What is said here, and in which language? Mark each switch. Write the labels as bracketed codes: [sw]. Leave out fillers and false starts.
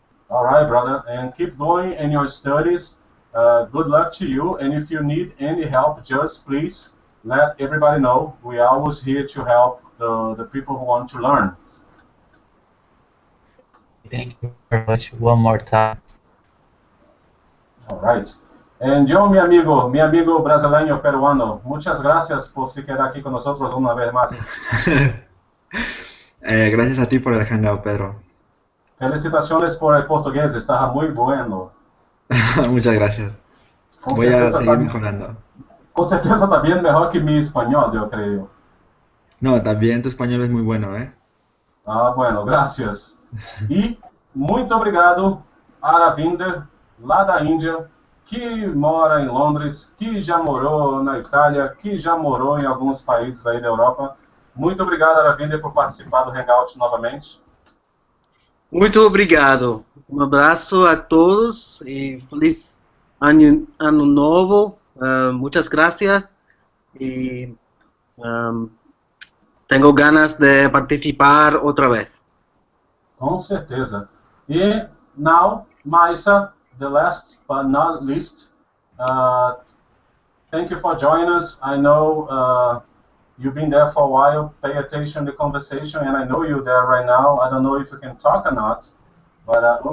[en] All right, brother, and keep going in your studies. Good luck to you, and if you need any help, just please let everybody know. We are always here to help the people who want to learn. Thank you very much one more time. All right. [es] And yo, mi amigo brasileño peruano, muchas gracias por se quedar aquí con nosotros una vez más. Gracias a ti por el hangout, Pedro. Felicitaciones por el portugués, está muy bueno. Muchas gracias. Voy a seguir mejorando. Con certeza también mejor que mi español, yo creo. No, también tu español es muy bueno, ¿eh? Ah, bueno, gracias. [pt] E muito obrigado, Aravinda, lá da Índia, que mora em Londres, que já morou na Itália, que já morou em alguns países aí da Europa. Muito obrigado, Aravinda, por participar do Hangout novamente. Muito obrigado. Um abraço a todos e feliz ano novo. [es] Muchas gracias. [pt] E tenho ganas de participar outra vez. Com certeza. [en] E now, Maisa, the last but not least, thank you for joining us. I know you've been there for a while. Pay attention to the conversation, and I know you're there right now. I don't know if you can talk or not, but oh,